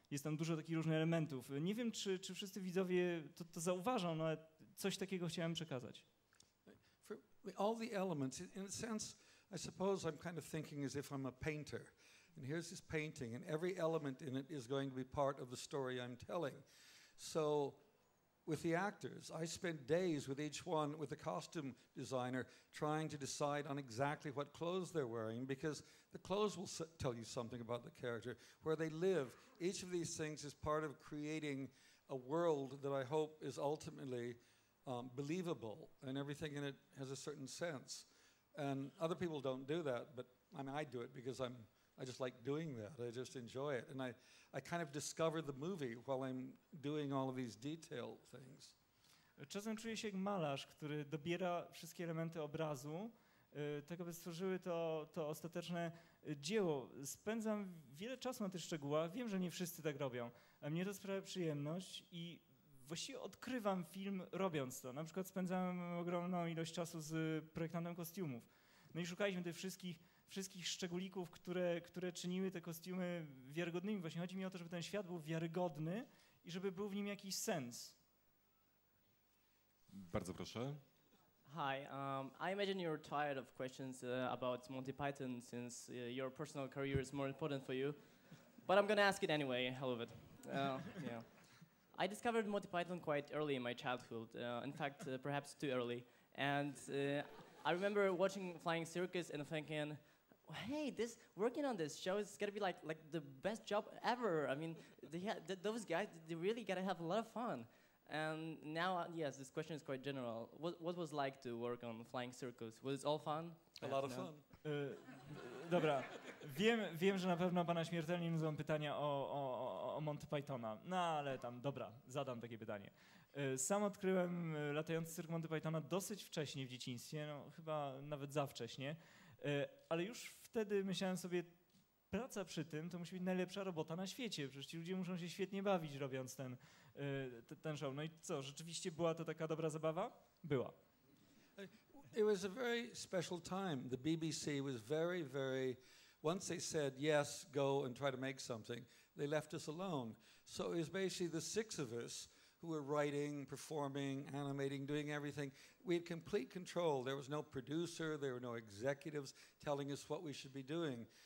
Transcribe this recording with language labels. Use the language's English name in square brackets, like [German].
[Polish] Jest tam dużo takich różnych elementów. Nie wiem, czy wszyscy widzowie to zauważą, no ale coś takiego chciałem przekazać. [English] For all the elements, in a sense, I suppose I'm kind of thinking as if I'm a painter. And here's this painting, and every element in it is going to be part of the story I'm telling. So with the actors, I spent days with each one, with the costume designer, trying to decide on exactly what clothes they're wearing, because the clothes will tell you something about the character, where they live. Each of these things is part of creating a world that I hope is ultimately believable, and everything in it has a certain sense. And other people don't do that, but I mean, I do it because I just like doing that. I just enjoy it. And I kind of discover the movie while I'm doing all of these detail things. [Polish] Czasem czuję się jak malarz, który dobiera wszystkie elementy obrazu, tak aby stworzyły to ostateczne dzieło. Spędzam wiele czasu na tych szczegółach. Wiem, że nie wszyscy tak robią, ale mnie to sprawia przyjemność i właściwie odkrywam film robiąc to. Na przykład spędzałem ogromną ilość czasu z projektantem kostiumów. No i szukaliśmy tych wszystkich szczególików, które czyniły te kostiumy wiarygodnymi. Właśnie chodzi mi o to, żeby ten świat był wiarygodny i żeby był w nim jakiś sens. Bardzo proszę. [English] Hi, I imagine you're tired of questions about Monty Python since your personal career is more important for you. But I'm gonna ask it anyway, hell of it. Yeah. I discovered Monty Python quite early in my childhood, in fact, perhaps too early. And I remember watching Flying Circus and thinking, hey, working on this show is gonna be like the best job ever. I mean, those guys, they really gotta have a lot of fun. And now, yes, this question is quite general. What was like to work on Flying Circus? Was it all fun? A lot of fun. [Polish] Dobra, wiem, że na pewno pana śmiertelnie nudzą pytania o Monty Pythona, no ale dobra, zadam takie pytanie. Sam odkryłem latający cyrk Monty Pythona dosyć wcześnie w dzieciństwie, no chyba nawet za wcześnie, ale już wtedy myślałem sobie, praca przy tym to musi być najlepsza robota na świecie, przecież ci ludzie muszą się świetnie bawić robiąc ten show. No i co, rzeczywiście była to taka dobra zabawa? Była. [English] It was a very special time. The BBC was very, very, once they said, yes, go and try to make something, they left us alone. So it was basically the six of us who were writing, performing, animating, doing everything. We had complete control. There was no producer, there were no executives telling us what we should be doing.